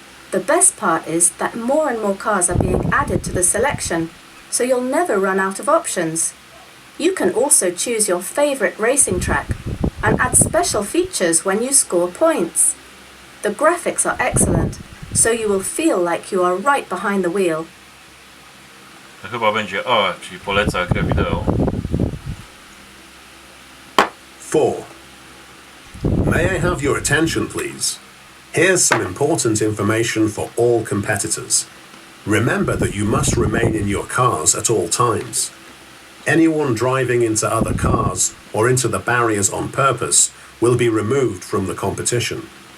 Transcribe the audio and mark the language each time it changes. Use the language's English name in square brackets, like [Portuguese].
[English] The best part is that more and more cars are being added to the selection, so you'll never run out of options. You can also choose your favorite racing track and add special features when you score points. The graphics are excellent, so you will feel like you are right behind the wheel. [Polish] To chyba będzie O, czyli poleca grę wideo. [English] 4. May I have your attention, please? Here's some important information for all competitors. Remember that you must remain in your cars at all times. Anyone driving into other cars or into the barriers on purpose will be removed from the competition.